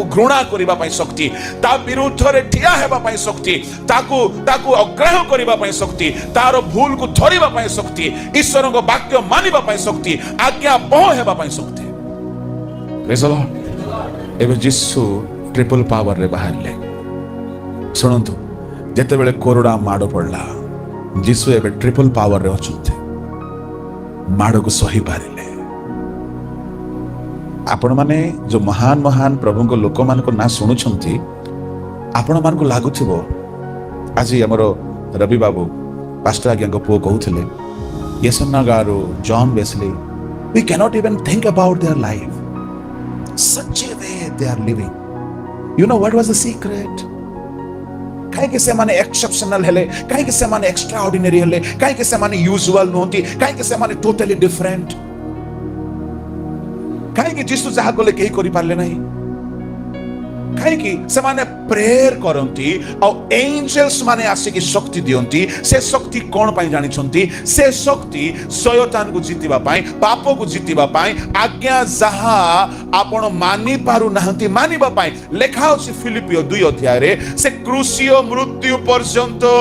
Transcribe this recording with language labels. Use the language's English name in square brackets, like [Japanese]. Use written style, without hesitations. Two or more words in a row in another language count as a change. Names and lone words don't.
[Odia] ଘୃଣା କରିବା ପାଇଁ ଶକ୍ତି ତା ବିରୁଦ୍ଧରେ ଠିଆ ହେବା ପାଇଁ ଶକ୍ତି ତାକୁ ଅଗ୍ରାହ୍ୟ କରିବା ପାଇଁ ଶକ୍ତି ତାର ଭୁଲକୁ ଧରିବା ପାଇଁ ଶକ୍ତି ଈଶ୍ୱରଙ୍କ ବାକ୍ୟ ମାନିବା ପାଇଁ ଶକ୍ତି ଆଜ୍ଞା ବହ ହେବା ପାଇଁ ଶକ୍ତି [English] praise the Lord [Odia] ଏବେ ଯୀଶୁ [English] triple powerରେ [Odia] ବାହାରିଲେ ଶୁଣନ୍ତୁ ଯେତେବେଳେ କୋରୋନା ମାଡ଼ ପଡିଲା ଯୀଶୁ ଏବେ [English] triple powerରେ [Odia] ଅଛନ୍ତି ମାଡ଼କୁ ସହି ପାରିଲେ ଆପଣମାନେ ଯୋଉ ମହାନ ପ୍ରଭୁଙ୍କ ଲୋକମାନଙ୍କ ନାଁ ଶୁଣୁଛନ୍ତି ଆପଣମାନଙ୍କୁ ଲାଗୁଥିବ ଆଜି ଆମର ରବି ବାବୁ ପାଷ୍ଟର ଆଜ୍ଞାଙ୍କ ପୁଅ କହୁଥିଲେ ୟେସନାଗାରୁ ଜନ୍ ବେସ୍ଲି [English] we cannot even think about their life such a way they are living you know what was the secret [Odia] କାହିଁକି ସେମାନେ ଏକ୍ସେପସନାଲ ହେଲେ କାହିଁକି ସେମାନେ [English] extra ordinary [Odia] ହେଲେ କାହିଁକି ସେମାନେ ୟୁଜୁଆଲ ନୁହନ୍ତି କାହିଁକି ସେମାନେ [English] totally different [Odia] କାହିଁକି ଯୀଶୁ ଯାହା କଲେ କେହି କରିପାରିଲେ ନାହିଁ କାହିଁକି ସେମାନେ ପ୍ରେୟର କରନ୍ତି ଆଉ ଏଞ୍ଜେଲ୍ସ ମାନେ ଆସିକି ଶକ୍ତି ଦିଅନ୍ତି ସେ ଶକ୍ତି କଣ ପାଇଁ ଜାଣିଛନ୍ତି ସେ ଶକ୍ତି ଶୟତାନକୁ ଜିତିବା ପାଇଁ ପାପକୁ ଜିତିବା ପାଇଁ ଆଜ୍ଞା ଯାହା ଆପଣ ମାନି ପାରୁନାହାନ୍ତି ମାନିବା ପାଇଁ ଲେଖା ଅଛି ଫିଲିପିଓ 2 ଅଧ୍ୟାୟରେ ସେ କ୍ରୁଶୀୟ ମୃତ୍ୟୁ ପର୍ଯ୍ୟନ୍ତ